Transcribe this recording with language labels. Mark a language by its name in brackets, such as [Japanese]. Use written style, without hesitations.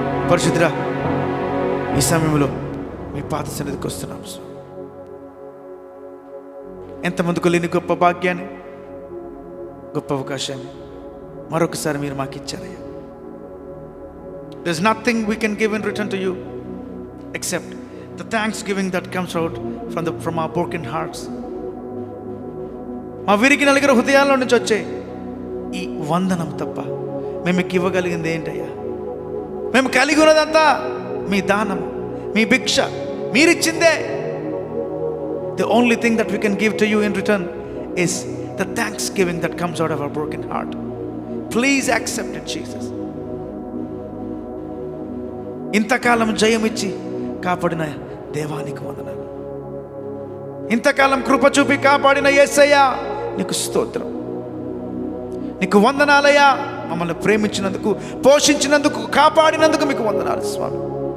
[Telugu] పరిశుద్ధుడా, ఈ సమయంలో మీ పాద సన్నిధికి వస్తున్నాం. ఎంతమందికి లేని గొప్ప భాగ్యాన్ని, గొప్ప అవకాశాన్ని మరొకసారి మీరు మాకు ఇచ్చారయ్యా. [English] There's nothing we can give in return to you except the thanksgiving that comes out from our broken hearts. [Telugu] మా విరిగి నలిగిన హృదయాల్లో నుంచి వచ్చే ఈ వందనం తప్ప మేము మీకు ఇవ్వగలిగింది ఏంటయ్యా? మేము కలిగి ఉన్నదంతా మీ దానం, మీ భిక్ష, మీరిచ్చిందే. [English] The only thing that we can give to you in return is the thanksgiving that comes out of our broken heart. Please accept it, Jesus. [Telugu] ఇంతకాలం జయమిచ్చి కాపాడిన దేవానికి వందనాలు. ఇంతకాలం కృప చూపి కాపాడిన యేసయ్యా నీకు స్తోత్రం. నీకు వందనాలయ్యా. మమ్మల్ని ప్రేమించినందుకు, పోషించినందుకు, కాపాడినందుకు మీకు వందనాలు స్వామి.